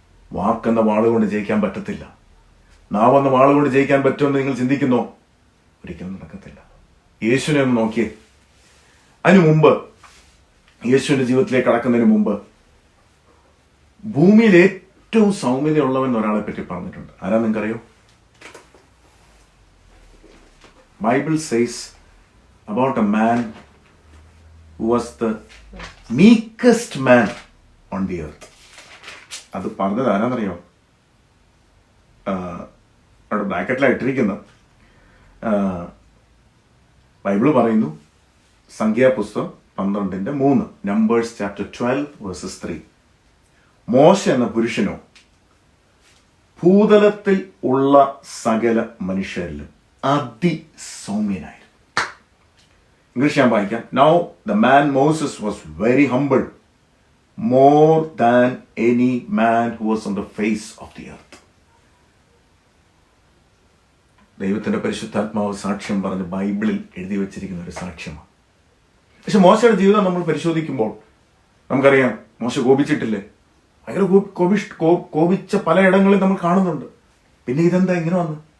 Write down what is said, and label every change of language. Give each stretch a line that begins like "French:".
Malayalam: വാക്കെന്ന വാളുകൊണ്ട് ജയിക്കാൻ പറ്റത്തില്ല. നാവെന്ന വാളുകൊണ്ട് ജയിക്കാൻ പറ്റുമെന്ന് നിങ്ങൾ ചിന്തിക്കുന്നോ? ഒരിക്കലും നടക്കത്തില്ല. യേശുവിനെ ഒന്ന് നോക്കിയേ. അതിനു മുമ്പ്, യേശുവിന്റെ ജീവിതത്തിലേക്ക് കടക്കുന്നതിന് മുമ്പ്, ഭൂമിയിൽ ഏറ്റവും സൗമ്യതയുള്ളവൻ ഒരാളെ പറ്റി പറഞ്ഞിട്ടുണ്ട്. ആരാ നിങ്ങൾക്കറിയോ?
English: Bible says about a man who was the meekest man on the earth.
Malayalam: അത് പറഞ്ഞത് ആരാന്നറിയോ? അവിടെ ബ്രാക്കറ്റിലാണ് ഇട്ടിരിക്കുന്നത്. ബൈബിള് പറയുന്നു, സംഖ്യാപുസ്തകം 12:3,
English: Numbers chapter 12 verses 3.
Malayalam: മോശ എന്ന പുരുഷനോ ഭൂതലത്തിൽ ഉള്ള സകല മനുഷ്യരിലും അതിസൗമ്യനായിരുന്നു. ഇംഗ്ലീഷ് ഞാൻ വായിക്കാം.
English: Now the man Moses was very humble, more than any man who was on the face of the earth.
Malayalam: ദൈവത്തിന്റെ പരിശുദ്ധാത്മാവ് സാക്ഷ്യം പറഞ്ഞ് ബൈബിളിൽ എഴുതി വെച്ചിരിക്കുന്ന ഒരു സാക്ഷ്യമാണ്. പക്ഷെ മോശയുടെ ജീവിതം നമ്മൾ പരിശോധിക്കുമ്പോൾ നമുക്കറിയാം, മോശ കോപിച്ചിട്ടില്ലേ? ഭയങ്കര കോപിച്ച പലയിടങ്ങളിൽ നമ്മൾ കാണുന്നുണ്ട്. പിന്നെ ഇതെന്താ ഇങ്ങനെ വന്ന്?